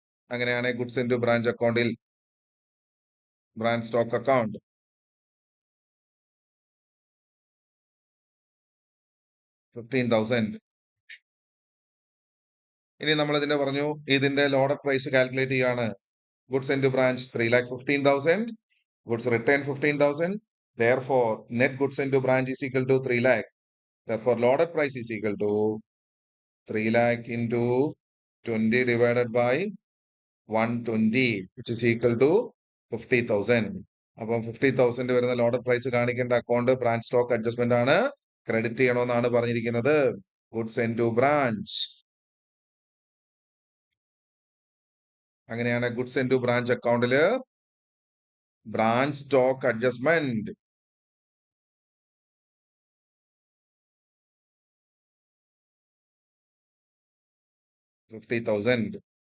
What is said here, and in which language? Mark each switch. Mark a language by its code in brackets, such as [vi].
[ml] അങ്ങനെയാണ് goods in two branch അക്കൗണ്ടിൽ branch stock account 15,000. ഇനി നമ്മൾ ഇതിന്റെ പറഞ്ഞു ഇതിന്റെ ലോഡർ പ്രൈസ് കാൽക്കുലേറ്റ് ചെയ്യാണ്. [en] Goods into branch 3,15,000. Goods return 15,000. Therefore, net goods into branch is equal to 3 lakh. Therefore, loaded price is equal to 3 lakh into 20 divided by 120, which is equal to 50,000. [ml] അപ്പം 50,000 വരുന്ന loader price കാണിക്കേണ്ട account branch stock adjustment ആണ്. Credit ചെയ്യണമെന്നാണ് പറഞ്ഞിരിക്കുന്നത്. Goods in two branch. അങ്ങനെയാണ് goods in two branch അക്കൗണ്ടില് branch stock adjustment 50,000.